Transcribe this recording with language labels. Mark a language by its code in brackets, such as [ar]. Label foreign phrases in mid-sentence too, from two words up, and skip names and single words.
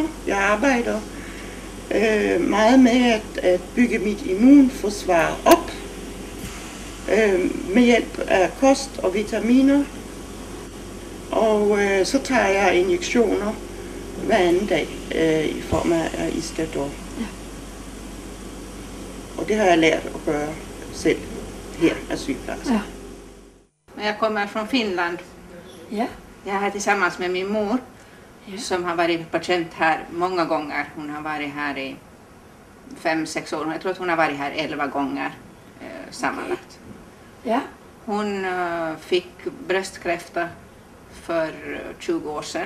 [da] Jeg arbejder meget med at bygge mit immunforsvar op med hjælp af kost og vitaminer. Og så tager jeg injektioner hver anden dag i form af Iscador. Ja. Og det har jeg lært at gøre selv her af sygeplejerska. Ja. [sv] Jag kommer från Finland. Ja. Jag är tillsammans med min mor som har varit patient här många gånger. Hon har varit här i 5-6 år. Jag tror att hon har varit här 11 gånger sammanlagt. Ja. Hon fick bröstkräfta för 20 år sedan.